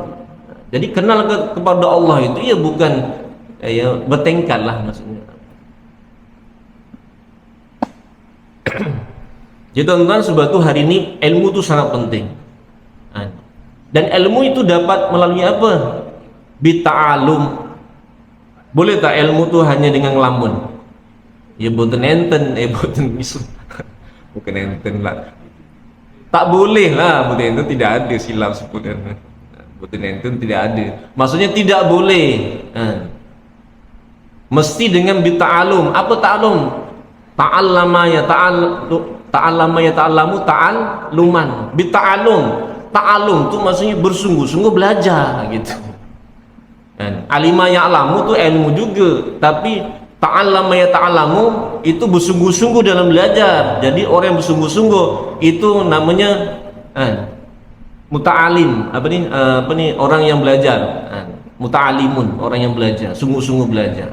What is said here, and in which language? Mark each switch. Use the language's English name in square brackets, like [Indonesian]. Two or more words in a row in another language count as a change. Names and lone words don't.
[Malay] Jadi kenal kepada Allah itu ya bukan ya bertengkar lah maksudnya. Jadi tuan-tuan, sebab itu hari ini ilmu itu sangat penting. Dan ilmu itu dapat melalui apa? Bita'alum. Boleh tak ilmu itu hanya dengan ngelamun? [Javanese] Ya boten enten, boten misu. [Malay] Bukan enten lah. Tak boleh lah, [Javanese] boten enten [Malay] tidak ada silap sebenarnya. [Javanese] Boten enten [Malay] tidak ada. Maksudnya tidak boleh. Mesti dengan bita'alum. Apa ta'alum? [Arabic] تعلم يا تعلم يا تعلم تعلما. [Malay] Bita'alum. Ta'alum tu maksudnya bersungguh-sungguh belajar gitu. [Arabic] علم يعلم [Malay] tu ilmu juga, tapi [Arabic] تعلم يا تعلم [Malay] itu bersungguh-sungguh dalam belajar. Jadi orang yang bersungguh-sungguh itu namanya muta'alim. Apa ni orang yang belajar. Muta'alimun, orang yang belajar, sungguh-sungguh belajar.